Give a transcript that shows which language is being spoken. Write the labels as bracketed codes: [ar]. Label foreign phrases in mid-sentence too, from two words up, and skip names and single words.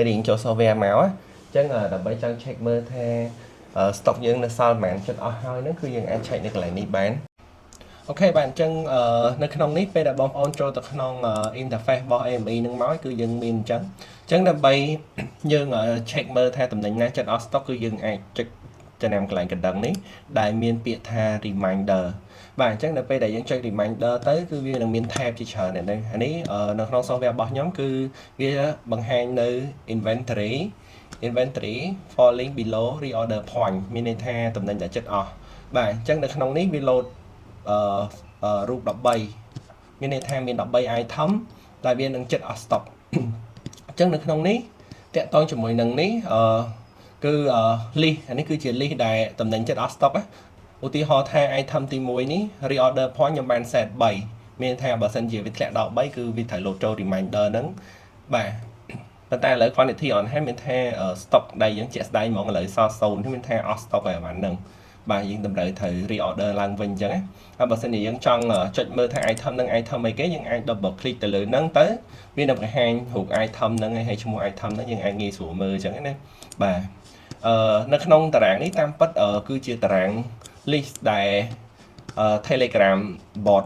[km] រៀងចូល software មកអញ្ចឹងដើម្បីចង់ check មើលថា stock យើងនៅសល់ប៉ុន្មានចិត្តអស់ហើយហ្នឹងគឺយើងអាច check នៅកន្លែងនេះបានអូខេបាទអញ្ចឹងនៅក្នុងនេះពេលដែលបងប្អូនចូលទៅក្នុង interface របស់ AMI នឹងមកគឺយើងមានអញ្ចឹងដើម្បីយើង check មើលថាតំណែងណាចិត្តអស់ stock គឺយើងអាចចុចចំណាំកន្លែងកណ្ដឹងនេះដែលមានពាក្យថា reminder បាទអញ្ចឹងនៅពេលដែលយើងចុច reminder ទៅគឺវានឹងមាន tab ជាច្រើននេះនេះនៅក្នុង software របស់ខ្ញុំគឺវាបង្ហាញនៅ [en] inventory falling below reorder point [km] មានន័យថាតំណែងដែលចិត្តអស់បាទអញ្ចឹងនៅក្នុងនេះវា load រូប13មានន័យ ថាមាន13 item ដែលវានឹងចិត្តអស់ stock អញ្ចឹងនៅក្នុងនេះតាក់ទងជាមួយនឹងនេះគឺ list អានេះគឺជា list ដែលតំណែងចិត្តអស់ stock ឧទាហរណ៍ថា item ទី1នេះ [en] reorder point [km] ខ្ញុំបាន set 3មានថាបើសិនជាវាធ្លាក់ដល់3គឺវាត្រូវ load ចូល reminder ហ្នឹងបាទប៉ុន្តែឥឡូវ [en] quantity on hand [km] មានថា stock ដែលយើងជាក់ស្ដែងហ្មងឥឡូវសល់ 0នេះមានថាអស់ stock ហើយអាហ្នឹងបាទយើងតម្រូវត្រូវ reorder ឡើងវិញអញ្ចឹងណាហើយបើសិនជាយើងចង់ចុចមើលថា item ហ្នឹង item អីគេយើងអាច [en] double click [km] ទៅលើហ្នឹងទៅវានឹងបង្ហាញរូប item ហ្នឹងហើយឈ្មោះ item ហ្នឹងយើងអាចងាយស្រួលមើលអញ្ចឹងណាបាទនៅក្នុងតារាងនេះតាមពិតគឺជាតារាង list ដែល Telegram bot